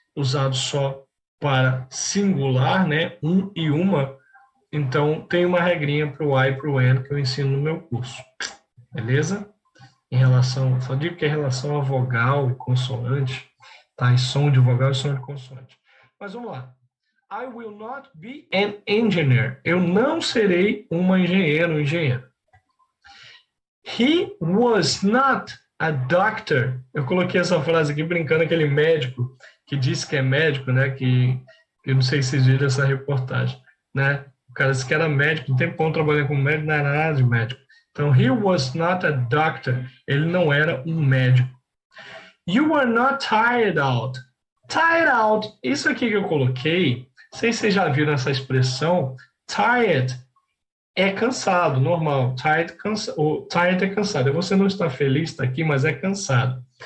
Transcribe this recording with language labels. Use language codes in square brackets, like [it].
[pt] Usado só para singular, né? Um e uma. Então, tem uma regrinha para o I e para o N que eu ensino no meu curso. Beleza? Só digo que é em relação a vogal e consoante, tá? E som de vogal e som de consoante. Mas vamos lá. [en] I will not be an engineer. [pt] Eu não serei uma engenheira, um engenheiro. [en] He was not a doctor. [pt] Eu coloquei essa frase aqui brincando, aquele médico que disse que é médico, né? Que eu não sei se vocês viram essa reportagem, né? O cara disse que era médico, um tempão trabalhando como médico, não era nada de médico. Então, [en] he was not a doctor. [pt] Ele não era um médico. [en] You are not tired out. [pt] Tired out, isso aqui que eu coloquei, não sei se vocês já viram essa expressão, tired é cansado, normal. Tired é cansado. Você não está feliz, está aqui, mas é cansado.